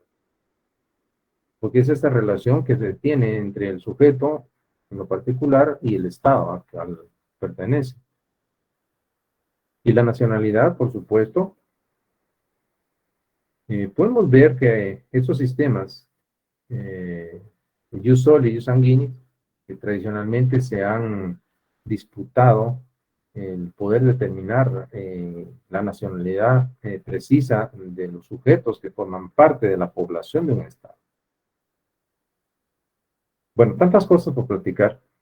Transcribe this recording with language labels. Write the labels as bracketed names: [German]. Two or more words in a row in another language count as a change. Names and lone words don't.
[Spanish] Porque es esta relación que se tiene entre el sujeto en lo particular y el Estado al cual pertenece. Y la nacionalidad, por supuesto, podemos ver que estos sistemas, [Latin] jus soli y jus sanguinis, [Spanish] que tradicionalmente se han disputado el poder determinar la nacionalidad precisa de los sujetos que forman parte de la población de un Estado. Bueno, tantas cosas por platicar.